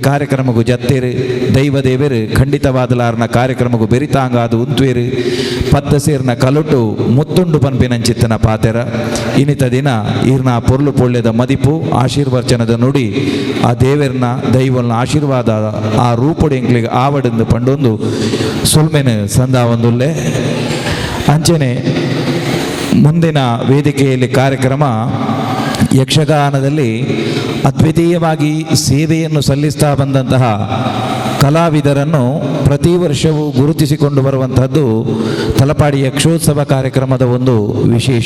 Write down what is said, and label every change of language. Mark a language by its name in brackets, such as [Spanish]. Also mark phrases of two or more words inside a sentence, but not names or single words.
[Tulu] ಕಾರ್ಯಕ್ರಮಗೂ ಜತ್ತೇರು ದೈವ ದೇವರು ಖಂಡಿತವಾದಲಾರ್ನ ಕಾರ್ಯಕ್ರಮಗೂ ಬೆರಿತಾಂಗಾದು ಉಂತ್ವೇರು ಪತ್ತ ಸೇರ್ನ ಕಲುಟು ಮುತ್ತುಂಡು ಪನ್ಪಿನಂಚಿತ್ತನ ಪಾತೆರ ಇನ್ನಿತ ದಿನ ಈರ್ನ ಪೊರ್ಲು ಪೊಳ್ಳೆದ ಮದಿಪು ಆಶೀರ್ವಚನದ ನುಡಿ ಆ ದೇವರನ್ನ ದೈವಲ್ನ ಆಶೀರ್ವಾದ ಆ ರೂಪುಡು ಎಂಕ್ಲಿಗೆ ಆವಡಂದು ಪಂಡೊಂದು ಸುಲ್ಮೆನ ಸಂದ ಒಂದುಲ್ಲೆ ಅಂಚನೆ [Kannada] ಮುಂದಿನ ವೇದಿಕೆಯಲ್ಲಿ ಕಾರ್ಯಕ್ರಮ ಯಕ್ಷಗಾನದಲ್ಲಿ ಅದ್ವಿತೀಯವಾಗಿ ಸೇವೆಯನ್ನು ಸಲ್ಲಿಸ್ತಾ ಬಂದಂತಹ ಕಲಾವಿದರನ್ನು ಪ್ರತಿ ವರ್ಷವೂ ಗುರುತಿಸಿಕೊಂಡು ಬರುವಂತಹದ್ದು ತಲಪಾಡಿ ಯಕ್ಷೋತ್ಸವ ಕಾರ್ಯಕ್ರಮದ ಒಂದು ವಿಶೇಷ.